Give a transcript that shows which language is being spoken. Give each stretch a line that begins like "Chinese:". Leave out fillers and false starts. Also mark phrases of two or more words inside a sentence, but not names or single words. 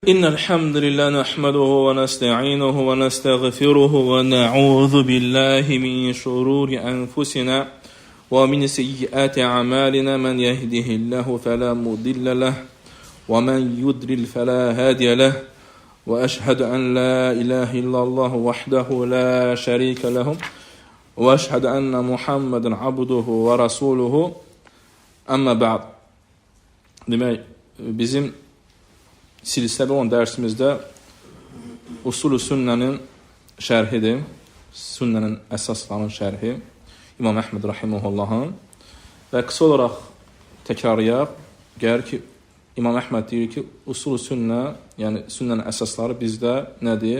Arabic: إن الحمد لله نحمده ونستعينه ونستغفره ونعوذ بالله من شرور أنفسنا ومن سيئات أعمالنا من يهده الله فلا مضل له ومن يضلل فلا هادي له وأشهد أن لا إله إلا الله وحده لا شريك له وأشهد أن محمدا عبده ورسوله أما بعد.
Azerbaijani: Demək, bizim silsilədə olan dərsimizdə Usul-u Sünnənin şərhidir. Sünnənin əsaslarının şərhi İmam Əhməd Rahiməhullahın. Və qısa olaraq təkrarlayaq. Gəlir ki, İmam Əhməd deyir ki, Usul-u Sünnə, yəni sünnənin əsasları bizdə nədir?